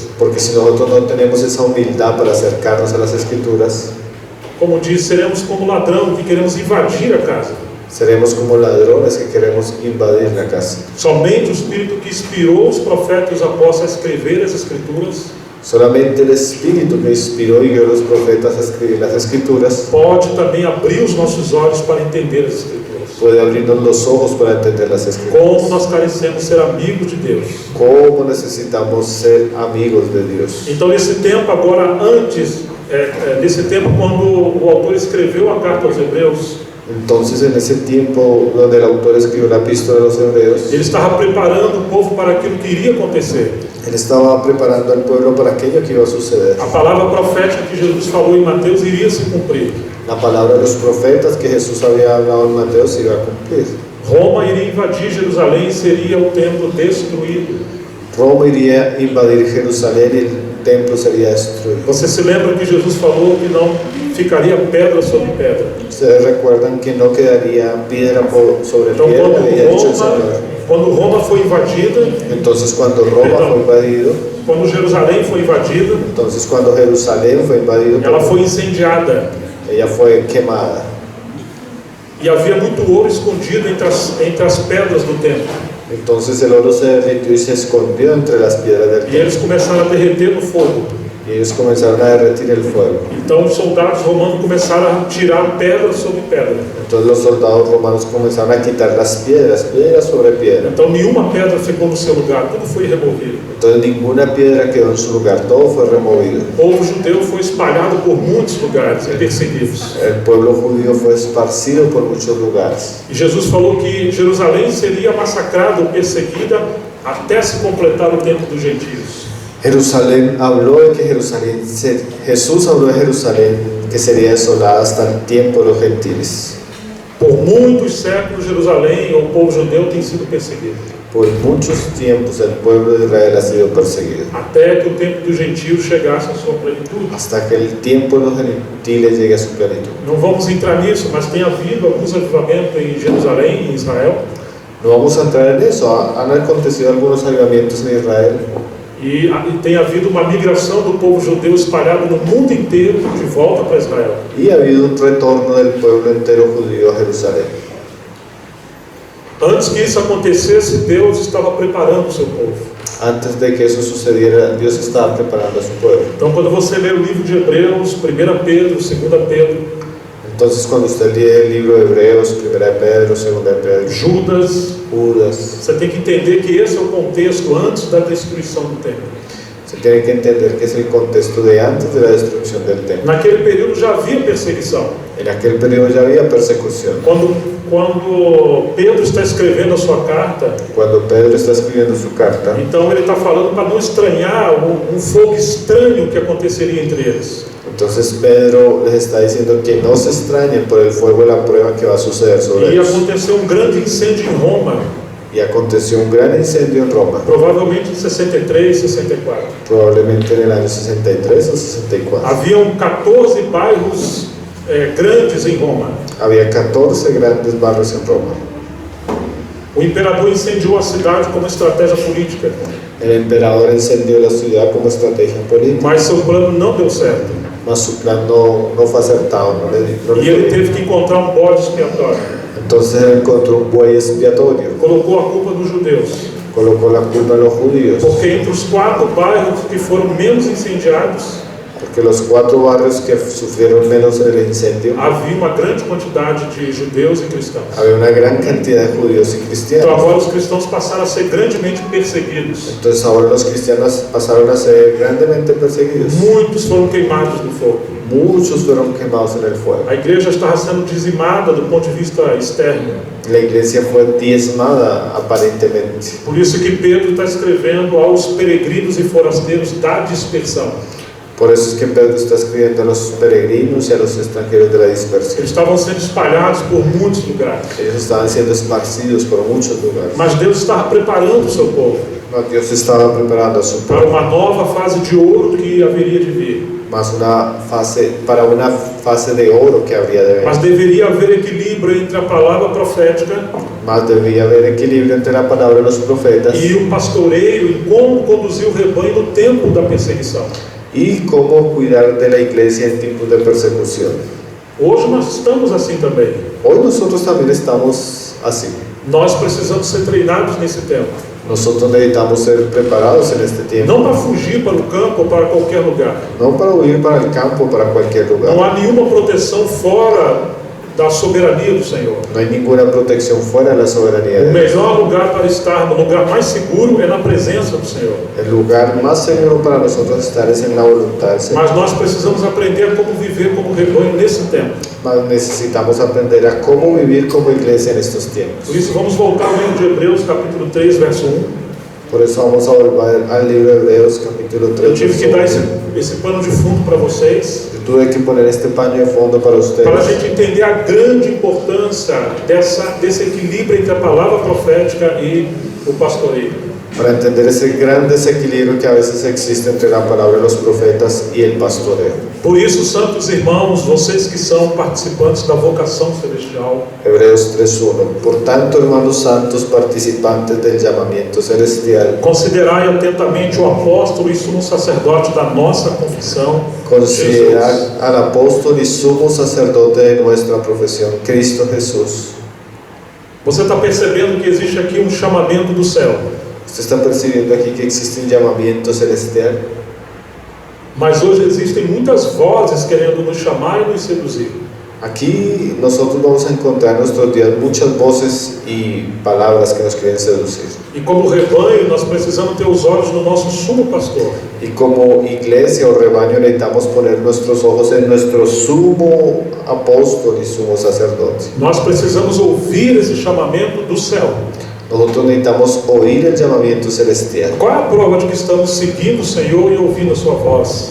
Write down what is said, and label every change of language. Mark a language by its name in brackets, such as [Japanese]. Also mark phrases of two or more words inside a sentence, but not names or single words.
[Spanish] Porque si nosotros no tenemos esa humildad para acercarnos a las Escrituras, [Portuguese] como diz, seremos como ladrão que queremos invadir a casa. [Spanish] seremos como ladrones que queremos invadir la casa. [Portuguese] Somente o Espírito que inspirou os profetas e os apóstolos a escrever as Escrituras [Spanish] Solamente el Espíritu que inspiró y guió a los profetas a escribir las Escrituras [Portuguese] pode também abrir os nossos olhos para entender as Escrituras. [Spanish] puede abrirnos los ojos para entender las Escrituras. [Portuguese] Como nós carecemos ser amigos de Deus. [Spanish] ¿Cómo necesitamos ser amigos de Dios? [Portuguese] Então, nesse tempo agora, nesse tempo quando o autor escreveu a carta aos Hebreus, [Spanish] Entonces, en ese tiempo donde el autor escribió la epístola de los Hebreos, [Portuguese] ele estava preparando o povo para aquilo que iria acontecer. [Spanish] él estaba preparando al pueblo para aquello que iba a suceder. [Portuguese] A palavra profética que Jesus falou em Mateus iria se cumprir. [Spanish] La palabra de los profetas que Jesús había hablado en Mateo se iba a cumplir. [Portuguese] Roma iria invadir Jerusalém e seria o templo destruído. [Spanish] Roma iría a invadir Jerusalén y el templo sería destruido. [Portuguese] Você se lembra que Jesus falou que não ficaria pedra sobre pedra? [Spanish] Ustedes recuerdan que no quedaría piedra sobre [Portuguese] Então, [Spanish] piedra, había dicho el Señor. [Portuguese] quando Roma foi invadida, [Spanish] Entonces, cuando Roma Perdón. fue invadido, [Portuguese] quando Jerusalém foi invadida, [Spanish] entonces cuando Jerusalén fue invadido, [Portuguese] ela foi incendiada. [Spanish] ella fue quemada. [Portuguese] E havia muito ouro escondido entre as pedras do templo. [Spanish] Entonces el oro se derritió y se escondió entre las piedras del [Portuguese] E [Spanish] templo. [Portuguese] eles começaram a derreter no fogo. [Spanish] Y ellos comenzaron a derretir el fuego. [Portuguese] Então os soldados romanos começaram a tirar pedra sobre pedra. [Spanish] Entonces los soldados romanos comenzaron a quitar las piedras, piedra sobre piedra. [Portuguese] Então nenhuma pedra ficou no seu lugar, tudo foi removido. [Spanish] Entonces ninguna piedra quedó en su lugar, todo fue removido. [Portuguese] O povo judeu foi espalhado por muitos lugares e perseguidos. [Spanish] El pueblo judío fue esparcido por muchos lugares. [Portuguese] E Jesus falou que Jerusalém seria massacrada ou perseguida até se completar o tempo dos gentios. [Spanish] Jesús habló de Jerusalén que sería desolada hasta el tiempo de los gentiles. [Portuguese] Por muitos séculos, Jerusalém, ou o povo judeu, tem sido perseguido. [Spanish] Por muchos tiempos el pueblo de Israel ha sido perseguido, [Portuguese] Até que o tempo dos gentios chegasse à sua plenitude. [Spanish] hasta que el tiempo de los gentiles llegue a su plenitud. [Portuguese] Não vamos entrar nisso, mas tem havido alguns avivamentos em Jerusalém, em Israel. [Spanish] No vamos a entrar en eso, han acontecido algunos avivamientos en Israel [Portuguese] E tem havido uma migração do povo judeu espalhado no mundo inteiro de volta para Israel. [Spanish] y ha habido un retorno del pueblo entero judío a Jerusalén. [Portuguese] Antes que isso acontecesse, Deus estava preparando o seu povo. [Spanish] Antes de que eso sucediera, Dios estaba preparando a su pueblo. [Portuguese] Então, quando você lê o livro de Hebreus, 1 Pedro, 2 Pedro, [Spanish] Entonces, cuando usted lee el libro de Hebreos, 1 de Pedro, 2 de Pedro, [Portuguese] Judas, [Spanish] Judas, [Portuguese] você tem que entender que esse é o contexto antes da destruição do templo. [Spanish] se tiene que entender que es el contexto de antes de la destrucción del templo. [Portuguese] Naquele período já havia perseguição. [Spanish] En aquel periodo ya había persecución. [Portuguese] Quando Pedro está escrevendo a sua carta, [Spanish] Cuando Pedro está escribiendo su carta, [Portuguese] então ele está falando para não estranhar um fogo estranho que aconteceria entre eles. [Spanish] entonces Pedro les está diciendo que no se extrañen por el fuego de la prueba que va a suceder sobre [Portuguese] E [Spanish] ellos. [Portuguese] aconteceu um grande incêndio em Roma, [Spanish] Y aconteció un gran incendio en Roma, [Portuguese] provavelmente em 63, 64. [Spanish] probablemente en el año 63 o 64. [Portuguese] Haviam 14 bairros grandes em Roma. [Spanish] Había 14 grandes barrios en Roma. [Portuguese] O imperador incendiou a cidade como estratégia política, [Spanish] El emperador encendió la ciudad como estrategia política, [Portuguese] mas seu plano não deu certo. [Spanish] mas su plan no fue acertado, no le [Portuguese] E [Spanish] fue [Portuguese] ele [Spanish] bien. [Portuguese] teve que encontrar um bode expiatório. [Spanish] Entonces él encontró un buey expiatorio, [Portuguese] Colocou a culpa nos judeus, [Spanish] colocó la culpa en los judíos, [Portuguese] porque entre os 4 bairros que foram menos incendiados, [Spanish] porque los 4 barrios que sufrieron menos en el incendio, [Portuguese] havia uma grande quantidade de judeus e cristãos. [Spanish] había una gran cantidad de judíos y [Portuguese] Então [Spanish] cristianos. [Portuguese] agora os cristãos passaram a ser grandemente perseguidos. [Spanish] Entonces ahora los cristianos pasaron a ser grandemente perseguidos. [Portuguese] Muitos foram queimados no fogo. [Spanish] Muchos fueron quemados en el fuego. [Portuguese] A igreja estava sendo dizimada do ponto de vista externo. [Spanish] La iglesia fue diezmada aparentemente. [Portuguese] Por isso que Pedro está escrevendo aos peregrinos e forasteiros da dispersão. [Spanish] Por eso es que Pedro está escribiendo a los peregrinos y a los extranjeros de la dispersión. [Portuguese] Eles estavam sendo espalhados por muitos lugares. [Spanish] Ellos estaban siendo esparcidos por muchos lugares. [Portuguese] Mas Deus estava preparando o seu povo [Spanish] No, Dios estaba preparando a su [Portuguese] para [Spanish] pueblo [Portuguese] uma nova fase de ouro que haveria de vir. [Spanish] para una fase de oro que habría de [Portuguese] Mas [Spanish] venir. [Portuguese] deveria haver equilíbrio entre a palavra profética [Spanish] Más debía haber equilibrio entre la palabra de los profetas [Portuguese] e o pastoreio e como conduzir o rebanho no tempo da perseguição. [Spanish] y cómo cuidar de la iglesia en tiempos de persecución. [Portuguese] Hoje nós estamos assim também. [Spanish] Hoy nosotros también estamos así. [Portuguese] Nós precisamos ser treinados nesse tempo. [Spanish] Nosotros necesitamos ser preparados en este tiempo, [Portuguese] Não para fugir para o campo ou para qualquer lugar. [Spanish] no para huir para el campo o para cualquier [Portuguese] Não [Spanish] lugar. [Portuguese] há nenhuma proteção fora da soberania do Senhor. [Spanish] No hay ninguna protección fuera de la soberanía [Portuguese] O [Spanish] de Dios. [Portuguese] melhor lugar para estar, no lugar mais seguro, é na presença do Senhor. [Spanish] El lugar más seguro para nosotros estar es en la voluntad del Señor. [Portuguese] Mas nós precisamos aprender a como viver como rebanho nesse tempo. [Spanish] Mas necesitamos aprender a cómo vivir como iglesia en estos tiempos. [Portuguese] Por isso, vamos voltar ao livro de Hebreus, capítulo 3, verso 1. [Spanish] Por eso vamos a volver al libro de Hebreos, capítulo [Portuguese] Eu [Spanish] 3. [Portuguese] tive que dar esse pano de fundo para vocês, [Spanish] Yo tuve que poner este paño de fondo para [Portuguese] para a [Spanish] ustedes, [Portuguese] gente entender a grande importância desse equilíbrio entre a palavra profética e o pastoreio. [Spanish] para entender ese gran desequilibrio que a veces existe entre la palabra de los profetas y el pastoreo. [Portuguese] Por isso, santos irmãos, vocês que são participantes da vocação celestial, [Spanish] Hebreos 3:1. Por tanto, hermanos santos, participantes del llamamiento celestial, [Portuguese] considerai atentamente o apóstolo e sumo sacerdote da nossa confissão, [Spanish] considerar Jesus. al apóstol y sumo sacerdote de nuestra profesión, Cristo Jesús. [Portuguese] Você está percebendo que existe aqui um chamamento do céu, [Spanish] Usted está percibiendo aquí que existe un llamamiento celestial, [Portuguese] mas hoje existem muitas vozes querendo nos chamar e nos seduzir. [Spanish] aquí nosotros vamos a encontrar en nuestros días muchas voces y palabras que nos quieren seducir. [Portuguese] E como rebanho, nós precisamos ter os olhos no nosso sumo pastor. [Spanish] Y como iglesia o rebaño necesitamos poner nuestros ojos en nuestro sumo apóstol y sumo sacerdote. [Portuguese] Nós precisamos ouvir esse chamamento do céu. [Spanish] Nosotros necesitamos oír el llamamiento celestial. [Portuguese] Qual é a prova de que estamos seguindo o Senhor e ouvindo a sua voz?